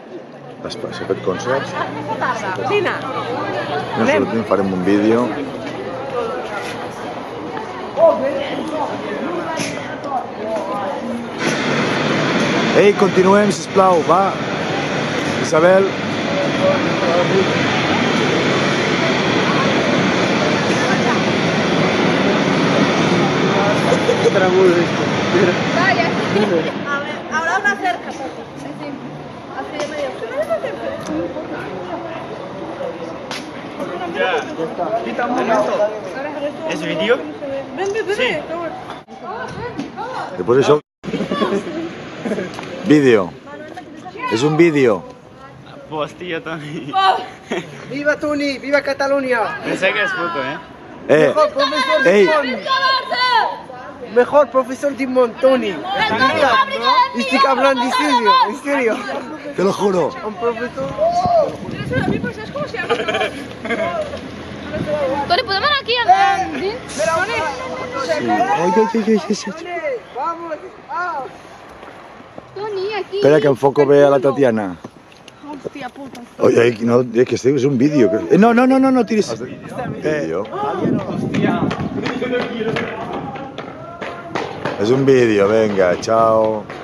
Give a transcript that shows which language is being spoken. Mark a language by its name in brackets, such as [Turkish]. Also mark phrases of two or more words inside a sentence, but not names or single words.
[Catalan] S'ha fet concerts? Vine! No sortim, farem un vídeo. Ei, continuem, sisplau, va. Isabel. [Spanish] Vaya. A ver, ahora una cerca. Sí, sí. Así de medio. Quita un momento. ¿Es vídeo? Ven, ven, ven. Sí. [Catalan] Després això... Vídeo. És un vídeo. Hostia, Toni. [Spanish] ¡Viva Tuni! ¡Viva Cataluña! Pensé que es foto, ¿eh? Mejor profesor Ey. Dimon! Mejor profesor Dimon, Toni! Estoy hablando en serio, Te lo juro. Un profesor... ¿Sabes cómo se llama? [Catalan] Toni, podem anar aquí dins? Sí. Ai, ai, ai, ai. [Spanish] ¡Vamos! ¡Ah! [Catalan] Toni, aquí. Espera, que enfoco bé a la Tatiana. Hostia puta. [Spanish] Oye, no, que este [Catalan] és un vídeo. No, no, no, no, no tiris. Vídeo. És un vídeo, [Spanish] venga, chao.